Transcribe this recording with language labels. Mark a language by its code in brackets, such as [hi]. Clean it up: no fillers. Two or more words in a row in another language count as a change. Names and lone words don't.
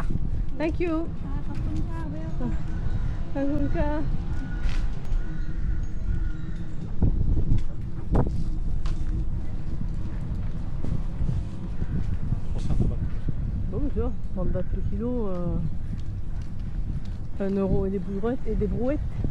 [en] Thank you. [th] ขอบคุณค่ะ [fr] Bon, tu vois, 30 bahts le kilo, 1 euro et des brouettes.